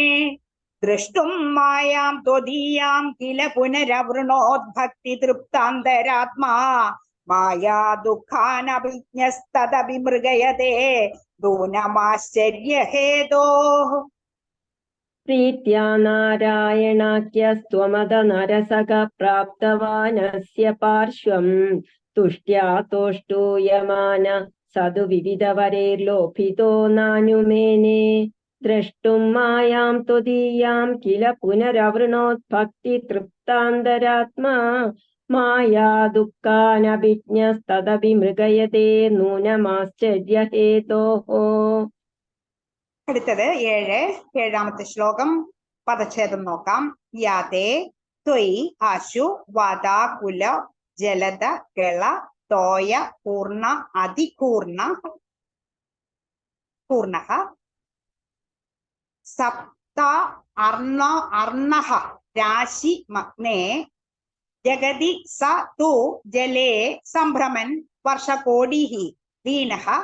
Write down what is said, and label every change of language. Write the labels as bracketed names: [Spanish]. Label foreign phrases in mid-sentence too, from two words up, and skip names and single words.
[Sanskrit] ദ്രഷ്ടും മായാം ത്വദീയാം കില പുനരവൃണോത് ഭക്തി തൃപ്താന്തരാത്മാ മായാ ദുഃഖാനഭിജ്ഞസ്തദപി മൃഗയതേ നൂനമാശ്ചര്യഹേതോഃ. പ്രീത്യാ നാരായണാഖ്യസ്ത്വമഥ നരസഖ പ്രാപ്തവാനസ്യ പാർശ്വം തുഷ്ട്യാ തോഷ്ടൂയമാനഃ സതു വിവിധവരൈർലോഭിതോ നാനുമേനെ. द्रष्टुं मायां त्वदीयां किल पुनरवृणोद्भक्ति तृप्तान्तरात्मा माया दुःखानभिज्ञस्तदपि मृगयते नूनमाश्चर्यहेतोः. [Malayalam] അടുത്തത് 7ാമത്തെ ശ്ലോകം പദച്ഛേദം നോക്കാം. [Sanskrit] യാതേ ത്വയി ആശു വാതാകുല ജലദ ഗള തോയ പൂർണ അതികൂർണ പൂർണഃ സപ്ത അർണഃ രാശി മഗ്നേ ജഗതി സ തു ജലേ സംഭ്രമൻ വർഷകോടിഃ ദീനഃ